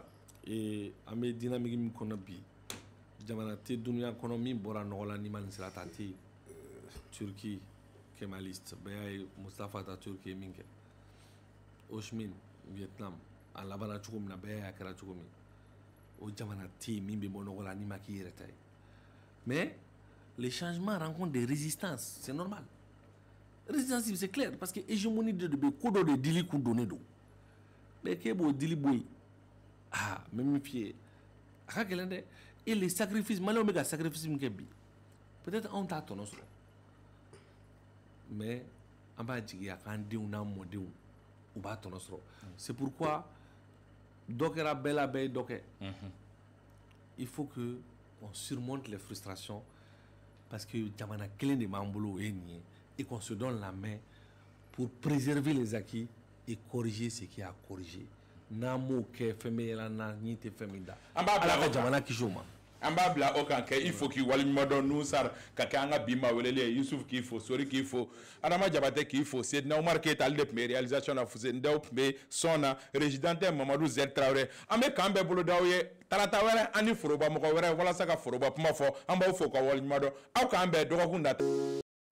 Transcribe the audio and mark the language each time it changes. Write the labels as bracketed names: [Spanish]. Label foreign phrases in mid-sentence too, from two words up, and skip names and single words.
[Bambara] an bɛ dynamique min kɔnɔ bi jamana tɛ dunuya kɔnɔ min bɔra nɔgɔ la ni ma nin sira ta tɛ yen. [French] Turquie kémaliste [Bambara] bɛɛ y'a ye Mustafa Ataturk ye min kɛ Ho Chi Minh Vietnam a labanna cogo min na bɛɛ y'a kɛra cogo min o jamana tɛ yen min bɛ bɔ nɔgɔ la ni ma k'i yɛrɛ ta ye [French] mais les changements rencontrent des résistances c'est normal résistance c'est clair parce que hégémonie [Bambara] de bɛ ko dɔ de dili kun donnen don mais k'e b'o dili bɔ yen ah n bɛ min f'i ye a ka gɛlɛn dɛ [French] et les sacrifices [Bambara] maliyɛnw bɛ ka sacrifice min kɛ bi peut-être anw t'a tɔnɔ sɔrɔ mais an b'a jigiya k'an denw n'an mɔdenw u b'a tɔnɔ sɔrɔ [French] c'est pourquoi [Bambara] dɔ kɛra bɛɛ la bɛɛ ye dɔ kɛ [French] il faut que on surmonte les frustrations parce que [Bambara] jamana kelen de b'an bolo o ye nin ye [French] et qu'on se donne la main pour préserver les acquis et corriger ce qui a corrigé [Bambara] n'an m'o kɛ fɛn bɛ yɛlɛ n'an ɲi tɛ fɛn min da ala ka jamana kisi o ma. an b'a bila o kan kɛ [French] il faut [Bambara] k'i waleɲuman dɔn Nusar ka kɛ an ka bi maa weleli ye Youssouf k'i fo Sori k'i fo Adama Jabate k'i fo Seydina Umar Keyita ale de tun bɛ réalisation na Fuseni Daw tun bɛ son na résident tɛ Mamadou Z Traoré an bɛ k'an bɛɛ bolo d'aw ye tarata wɛrɛ an ni foroba mɔgɔ wɛrɛ walasa ka foroba kuma fɔ an b'aw fo ka waleɲuman dɔn aw k'an bɛɛ dɔgɔkun nata.